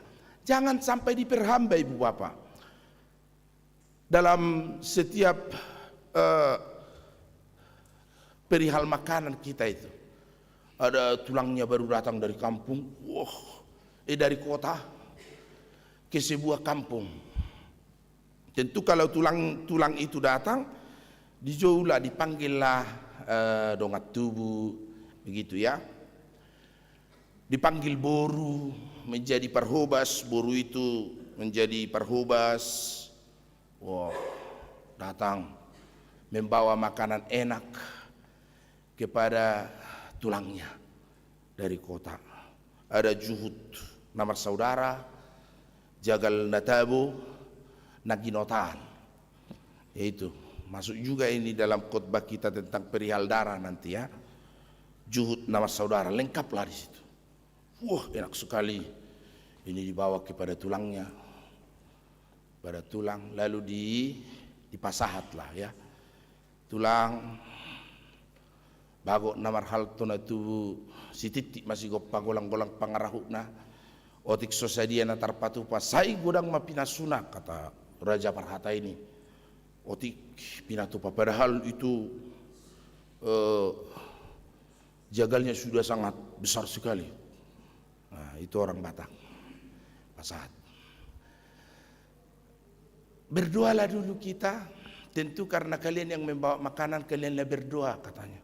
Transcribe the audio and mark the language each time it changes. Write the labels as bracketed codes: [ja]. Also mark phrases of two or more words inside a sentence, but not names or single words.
[id] Jangan sampai diperhamba Ibu Bapak. Dalam setiap perihal makanan kita itu, ada tulangnya baru datang dari kampung, dari kota ke sebuah kampung. Tentu kalau tulang itu datang, dijauhlah, dipanggillah [bbc] dongat tubuh, [id] begitu ya. Dipanggil boru menjadi parhobas, boru itu menjadi parhobas. Wah, datang membawa makanan enak kepada tulangnya dari kota. Ada juhud nama saudara, [bbc] jagal natabo, naginotan. [id] Yaitu masuk juga ini dalam khotbah kita tentang perihal darah nanti ya. Juhud nama saudara, lengkaplah di situ. Wah, enak sekali. Ini dibawa kepada tulangnya, pada tulang, lalu dipasahat lah ya. [bbc] Tulang bagok namar hal tuna tubuh si titik masih go pagolang-golang pangarahuna otik sosadia natar patupa sai godang mapinasuna, [id] kata Raja Parhata ini. [bbc] Otik pinatupa, [id] padahal itu jagalnya sudah sangat besar sekali. Nah, itu orang Batak pasahat. Berdoalah dulu kita, tentu karena kalian yang membawa makanan, kalianlah berdoa katanya.